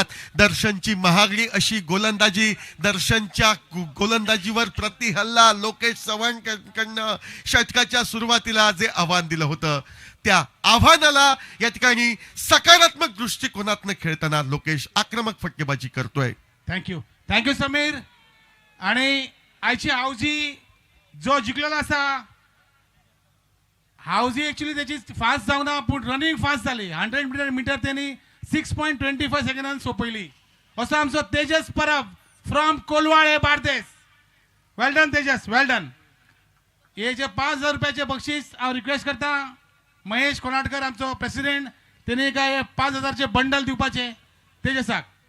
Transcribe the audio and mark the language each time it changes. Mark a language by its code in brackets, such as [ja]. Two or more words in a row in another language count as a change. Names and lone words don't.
[mr] दर्शनची महागडी अशी गोलंदाजी. दर्शनच्या गोलंदाजीवर प्रतिहल्ला लोकेश चव्हाण कडनं षटकाच्या सुरुवातीला जे आव्हान दिलं होतं त्या आव्हानाला या ठिकाणी सकारात्मक दृष्टिकोनातनं खेळताना लोकेश आक्रमक फटकेबाजी करतोय. [kok] थँक्यू समीर. आणि आयची हावजी जो जिंकलेला असा हावजी ऍक्च्युली त्याची फास्ट जावना पूण रनिंग फास्ट जाली. 100 मीटर त्यांनी 6.25 सेकंदान सोंपयली. असो आमचो तेजस परब फ्रॉम कोलवाळे बार्देस. [en] well done Tejas, well done. [kok] हे जे 5,000 रुपयाचे बक्षीस हांव रिक्वेस्ट करता महेश कोनाटकर आमचो प्रेसिडेंट तेणे काय 5,000चे बंडल दिवपाचे तेजसाक.